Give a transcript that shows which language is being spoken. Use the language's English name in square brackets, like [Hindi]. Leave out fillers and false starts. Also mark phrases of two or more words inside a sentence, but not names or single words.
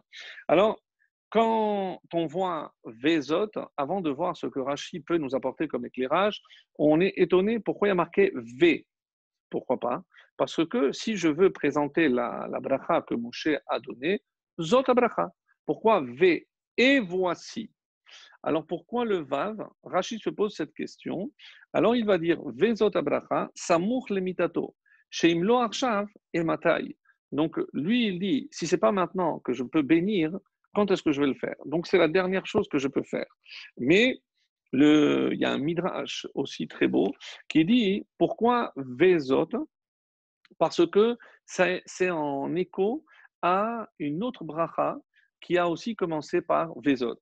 [French] Alors, quand on voit Vezot, avant de voir ce que Rashi peut nous apporter comme éclairage, on est étonné pourquoi il y a marqué V. Pourquoi pas? Parce que si je veux présenter la bracha que Moshe a donnée, [Hebrew] זאת ברכה. [French] Pourquoi V? Et voici. Alors pourquoi le Vav? Rashi se pose cette question. Alors il va dire [Hebrew] וזאת ברכה, סמוך למיתתו, שאם לא עכשיו אימתי. [French] Donc lui il dit si c'est pas maintenant que je peux bénir, quand est-ce que je vais le faire? Donc c'est la dernière chose que je peux faire. Mais il y a un midrash aussi très beau qui dit pourquoi Vezot? Parce que c'est en écho à une autre bracha qui a aussi commencé par Vezot.